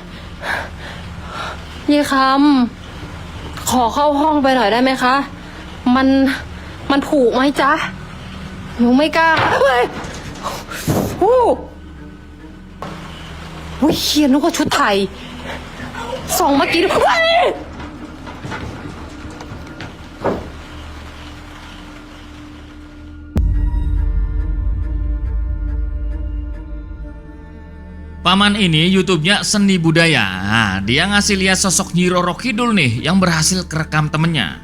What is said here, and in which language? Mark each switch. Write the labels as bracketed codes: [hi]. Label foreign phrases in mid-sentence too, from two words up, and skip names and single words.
[th] ยายคำขอเข้าห้องไปหน่อยได้ไหมคะมันผูกไหมจ๊ะหนูไม่กล้าเฮ้ยโอ้ยเขียนนึกว่าชุดไทยส่องเมื่อกี้ด้วย [id] Paman ini YouTube-nya seni budaya. Nah, dia ngasih lihat sosok Nyi Roro Kidul nih yang berhasil kerekam temennya.